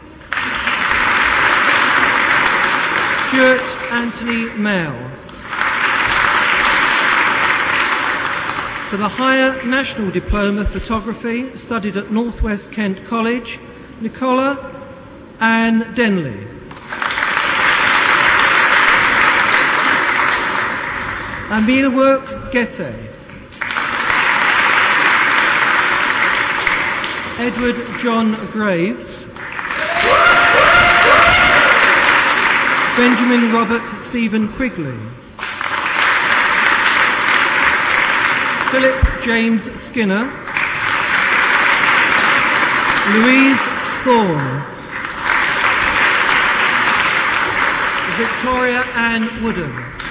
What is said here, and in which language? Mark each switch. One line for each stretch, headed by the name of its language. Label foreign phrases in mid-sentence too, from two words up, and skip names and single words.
English: Stuart Anthony Mail. For the Higher National Diploma Photography, studied at North West Kent College, Nicola Anne Denley. Amilawork Gete. Edward John Graves. Benjamin Robert Stephen Quigley. Philip James Skinner. Louise Thorne. Victoria Ann Woodham.